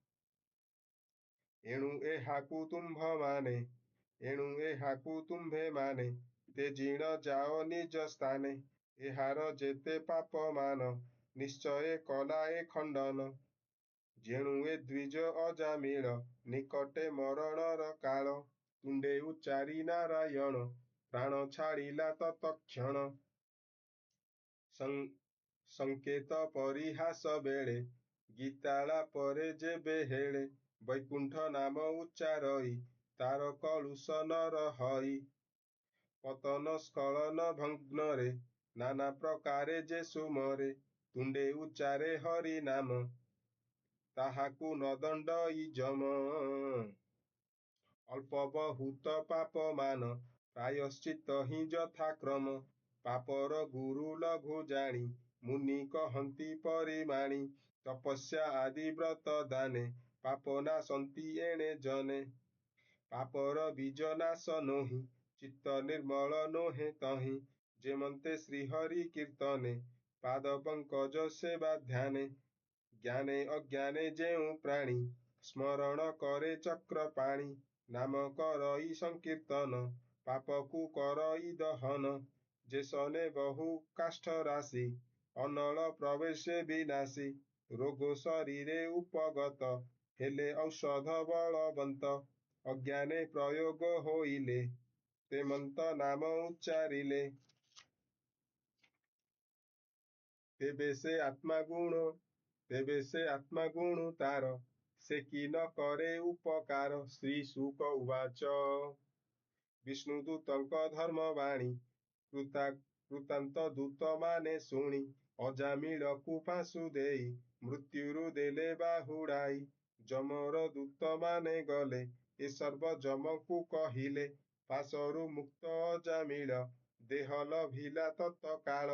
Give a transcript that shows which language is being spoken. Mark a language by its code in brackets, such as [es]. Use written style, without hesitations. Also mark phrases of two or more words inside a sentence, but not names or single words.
[or] ଏଣୁ ଏହାକୁ ତୁମ୍ଭ ମାନେ ଏଣୁ ଏହାକୁ ତୁମ୍ଭେ ମାନେ ତେ ଜୀଣ ଯାଅ ନିଜ ସ୍ଥାନେ ଏହାର ଯେତେ ପାପ ମାନ ନିଶ୍ଚୟ କଲା ଏ ଖଣ୍ଡନ ଯେଣୁ ଏ ଦ୍ୱିଜ ଅଜାମିଳ ନିକଟେ ମରଣର କାଳ ତୁଣ୍ଡେ ଉଚ୍ଚାରି ନାରାୟଣ ପ୍ରାଣ ଛାଡ଼ିଲା ତତ୍କ୍ଷଣ ସଙ୍କେତ ପରିହାସ ବେଳେ ଗୀତାଳ ପରେ ଯେବେ ହେଳେ ବୈକୁଣ୍ଠ ନାମ ଉଚ୍ଚାରଇ ତାର କଳୁଷ ନର ହଇ ପତନ ସ୍ଖଳନ ଭଗ୍ନରେ ନାନା ପ୍ରକାରେ ଯେ ସୁମରେ ତୁଣ୍ଡେ ଉଚ୍ଚାରେ ହରି ନାମ ତାହାକୁ ନ ଦଣ୍ଡଇ ଯମ ଅଳ୍ପ ବହୁତ ପାପ ମାନ ପ୍ରାୟଶ୍ଚିତ୍ତ ହି ଯଥାକ୍ରମ ପାପର ଗୁରୁ ଲଘୁ ଜାଣି ମୁନି କହନ୍ତି ପରିମାଣି ତପସ୍ୟା ଆଦି ବ୍ରତ ଦାନେ ପାପ ନାଶନ୍ତି ଏଣେ ଜନେ ପାପର ବୀଜ ନାଶ ନୋହି ଚିତ୍ତ ନିର୍ମଳ ନୋହେ ତହିଁ ଯେମନ୍ତେ ଶ୍ରୀହରି କୀର୍ତ୍ତନେ ପାଦ ପଙ୍କଜ ସେବା ଧ୍ୟାନେ ଜ୍ଞାନେ ଅଜ୍ଞାନେ ଯେଉଁ ପ୍ରାଣୀ ସ୍ମରଣ କରେ ଚକ୍ର ପାଣି ନାମ କରଇ ସଙ୍କୀର୍ତ୍ତନ ପାପକୁ କରଇ ଦହନ ଯେସନେ ବହୁ କାଷ୍ଠ ରାଶି ଅନଳ ପ୍ରବେଶେ ବିନାଶୀ ରୋଗ ଶରୀରେ ଉପଗତ ହେଲେ ଔଷଧ ବଳବନ୍ତ ଅଜ୍ଞାନେ ପ୍ରୟୋଗ ହୋଇଲେ ତେମନ୍ତ ନାମ ଉଚ୍ଚାରିଲେ ତେବେ ସେ ଆତ୍ମା ଗୁଣ ତାର ସେ କି ନ କରେ ଉପକାର ଶ୍ରୀ ଶୁକ ଉବାଚ ବିଷ୍ଣୁଦୂତଙ୍କ ଧର୍ମବାଣୀ କୃତାନ୍ତ ଦୂତ ମାନେ ଶୁଣି ଅଜାମିଳକୁ ପାଶୁ ଦେଇ ମୃତ୍ୟୁରୁ ଦେଲେ ବାହୁଡ଼ାଇ। ଯମର ଦୂତମାନେ ଗଲେ ଏ ସର୍ବ ଯମକୁ କହିଲେ, ପାଶରୁ ମୁକ୍ତ ଅଜାମିଳ ଦେହ ଲଭିଲା ତତ୍କାଳ।